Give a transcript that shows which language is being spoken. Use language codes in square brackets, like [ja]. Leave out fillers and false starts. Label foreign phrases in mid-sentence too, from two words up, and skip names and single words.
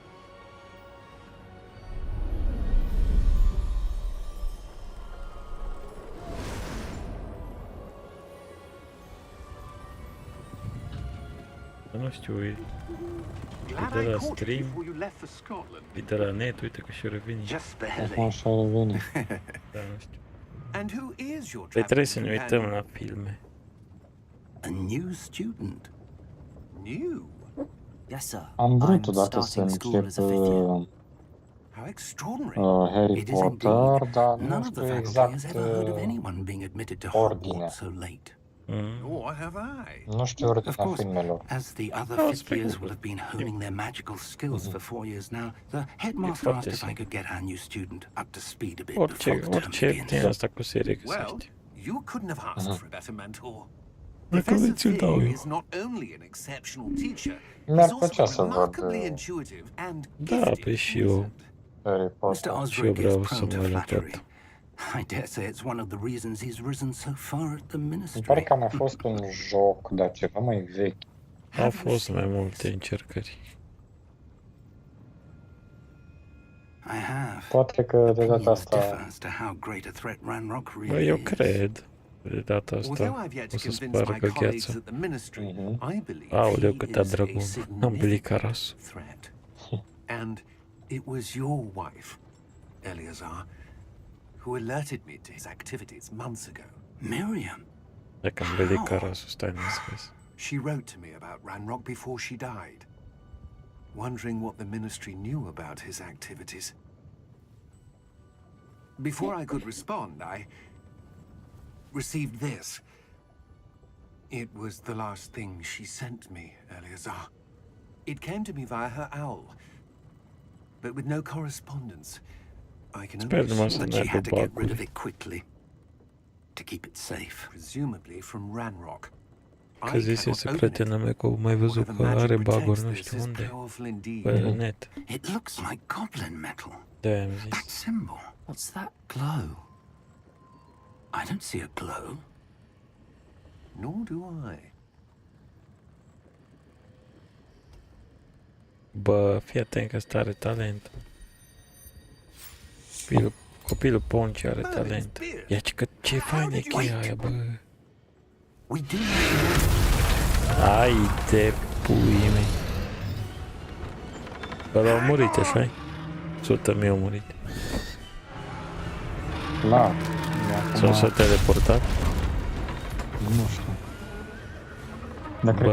[ro] Nu știu, e de la stream, e de la net, uite că și revine. Acum așa revine. Da, nu știu. [en] And who is your [ro] Păi trebuie să [en] traveling [ro] ne uităm [en] companion? [ro] la filme. [en] A new student. New? Yes, sir. [ro] Am vrut [en] I'm [ro] odată să [en] starting school [ro] încep [en] as a fifth year. How extraordinary. Harry It is Potter, indeed. [ro] dar [en] None [ro] nu [en] of the [ro] știu [en] faculty [ro] exact [en] has ever heard of anyone being admitted to ordinea. Hogwarts so late. Nor have I. [ro] Nu știu [en] Of [ro] ordinea [en] course, [ro] filmelor. [en] as the other Oh, fifth years speaking will of- have been honing their magical skills for 4 years now, the headmaster asked if I could get our new student up to speed a bit before the term [ro] Orice [en] begins. [ro] din asta cu serie [en] Well, [ro] găsești. [en] you couldn't have asked for a better mentor. [ro] Dacă [en] Professor [ro] veți îl dau [en] Fig [ro] eu. [en] is not only an exceptional teacher, [ro] Mi-ar [en] he's [ro] plăcea [en] also [ro] să văd [en] remarkably intuitive and gifted [ro] păi și [en] in [ro] eu. [en] reason. Harry Mr. Potter. Osric [ro] vreau [en] is [ro] să [en] prone to [ro] mă [en] flattery. [ro] repet. [en] I dare say it's one of the reasons he's risen so far at the [ro] Îmi pare [en] ministry. [ro] că a mai fost un joc, dar ceva mai vechi. Au fost mai multe încercări. [en] I have. [ro] Poate că de data [en] Opinions differ [ro] asta [en] as to how great a threat Ranrock [ro] Bă, [en] really [ro] eu [en] is. [ro] cred. De data [en] Although [ro] asta [en] I've yet [ro] o [en] to [ro] să [en] convince my [ro] spargă [en] colleagues [ro] gheața. [en] at the ministry, I believe [ro] Aoleu, [en] he [ro] câta [en] is a [ro] dragon. Am [en] significant [ro] blicaras. [en] threat. And it was your wife, Eleazar, who alerted me to his activities months ago. Miriam. [ro] Dacă am blicaras, stai în scris. [en] She wrote to me about Ranrock before she died, wondering what the ministry knew about his activities. Before I could respond, I received this. It was the last thing she sent me, Eleazar. It came to me via her owl, but with no correspondence. I can [ro] Sper [en] only [ro] numai [en] assume [ro] să [en] But she had to [ro] meargă [en] get rid of [ro] bacul. [en] it quickly to keep it safe. presumably from Ranrock. [ro] Că zisese prietena mea că au mai văzut că are baguri nu știu unde. Pe net. [en] It looks like goblin metal. [ro] De-aia am [en] That [ro] zis. [en] symbol. What's that glow? I don't see a glow. Nor do I. [ro] Bă, fii atent că ăsta are talent. Copilul Ponci are talent. Ia că ce fain e cheia aia, bă. [en] We do [ro] Ai de pui mei. Ăla a murit, așa-i? 100.000 au murit. la... Sau s-a teleportat? Nu știu. Dar cred